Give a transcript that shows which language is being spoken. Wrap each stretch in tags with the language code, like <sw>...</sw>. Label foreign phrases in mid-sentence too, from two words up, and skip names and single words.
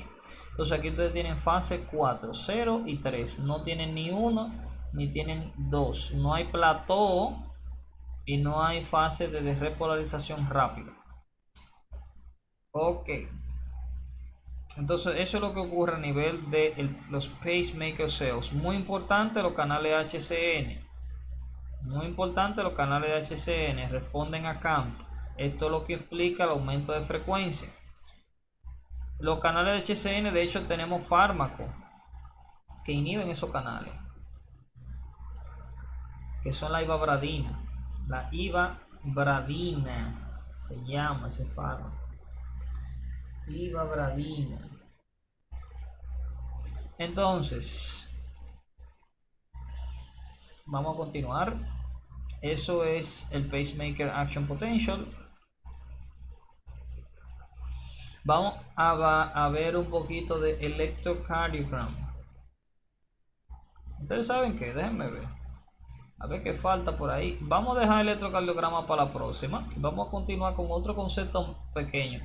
<es>Entonces aquí ustedes tienen fase 4, 0 y 3, no tienen ni 1 ni tienen 2, no hay plató y no hay fase de repolarización rápida. Ok, entonces eso es lo que ocurre a nivel de los</es> <en>pacemaker cells.</en> <es>Muy importante los canales HCN. Muy importante, los canales de HCN responden a campo. Esto es lo que explica el aumento de frecuencia. Los canales de HCN, de hecho, tenemos fármacos que inhiben esos canales, que son la ivabradina. La ivabradina se llama ese fármaco. Ivabradina. Entonces, vamos a continuar. Eso es el</es> <en>pacemaker action potential.</en> <es>Vamos a ver un poquito de electrocardiogram. Ustedes saben que, déjenme ver. A ver qué falta por ahí. Vamos a dejar el electrocardiograma para la próxima. Y vamos a continuar con otro concepto pequeño.</es>